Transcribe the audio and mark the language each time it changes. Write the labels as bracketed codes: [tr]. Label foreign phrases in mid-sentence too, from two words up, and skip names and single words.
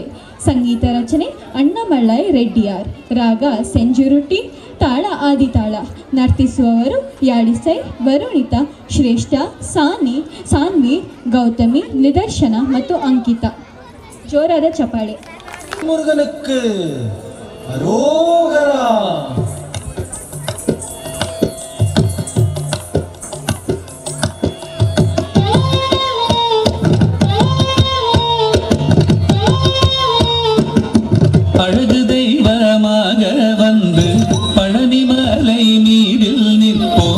[kn] ಸಂಗೀತ ರಚನೆ ಅಣ್ಣಮಳ್ಳೈ ರೆಡ್ಡಿಯಾರ್. ರಾಗ ಸೆಂಜುರುಟಿ, ತಾಳ ಆದಿತಾಳ. ನರ್ತಿಸುವವರು ಯಾಡಿಸೈ, ವರುಣಿತಾ, ಶ್ರೇಷ್ಠ, ಸಾನ್ವಿ, ಗೌತಮಿ, ನಿದರ್ಶನ ಮತ್ತು ಅಂಕಿತಾ. ಜೋರಾದ ಚಪಾಳೆ. [ta] முருகனுக்கு அரோகரா. அழகு தெய்வமாக வந்து பழனிமலை மீதில் நிற்போம்.